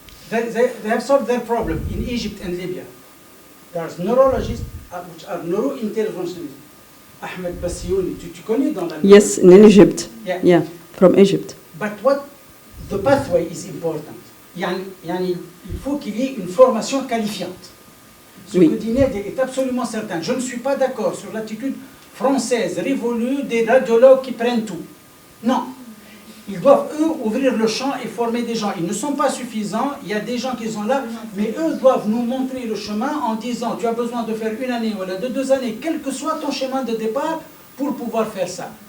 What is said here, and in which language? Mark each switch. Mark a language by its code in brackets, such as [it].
[en] They have solved their problem in Egypt and Libya. There's neurologists which are neurointerventionists. [fr] Ahmed Bassiouni, tu connais dans la... [en] Yes, in Egypt. Yeah, from Egypt. But what the pathway is important. [fr] Il faut qu'il y ait une formation qualifiante. Ce que dit Ned est absolument certain. Je ne suis pas d'accord sur l'attitude française révolue des radiologues qui prennent tout. Non. Ils doivent, eux, ouvrir le champ et former des gens. Ils ne sont pas suffisants, il y a des gens qui sont là, mais eux doivent nous montrer le chemin en disant tu as besoin de faire 1 année ou 2 années, quel que soit ton chemin de départ, pour pouvoir faire ça.